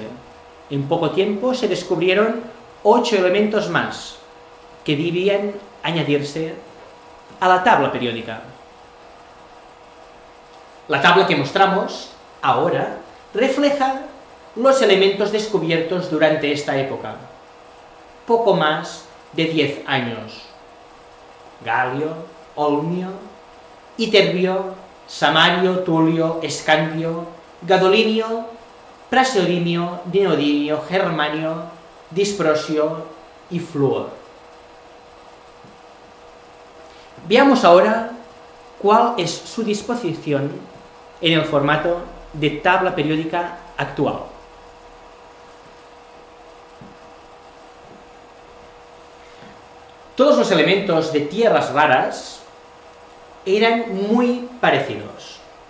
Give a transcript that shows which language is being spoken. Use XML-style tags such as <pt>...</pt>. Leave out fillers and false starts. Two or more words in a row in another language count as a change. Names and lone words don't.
<es>En poco tiempo se descubrieron 8 elementos más que debían añadirse a la tabla periódica. La tabla que mostramos ahora refleja los elementos descubiertos durante esta época, poco más de 10 años. Galio, olmio, iterbio, samario, tulio, escandio, gadolinio, praseodimio, neodimio, germanio, disprosio y flúor. Veamos ahora cuál es su disposición en el formato de tabla periódica actual. Todos los elementos de tierras raras eran muy parecidos.</es>